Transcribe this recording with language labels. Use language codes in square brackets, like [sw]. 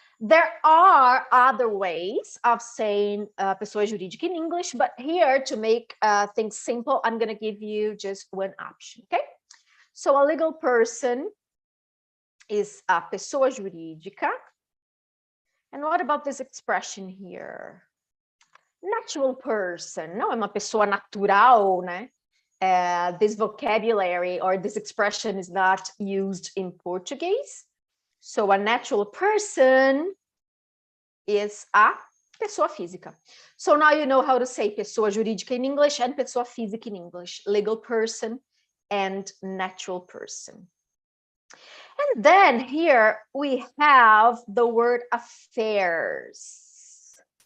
[en] There are other ways of saying pessoa jurídica in English, but here to make things simple, I'm going to give you just one option, okay? So a legal person is a pessoa jurídica. And what about this expression here? Natural person. [pt] Não é uma pessoa natural, né? [en] This vocabulary or this expression is not used in Portuguese. So a natural person is a pessoa física. So now you know how to say pessoa jurídica in English and pessoa física in English. Legal person and natural person. And then here we have the word affairs.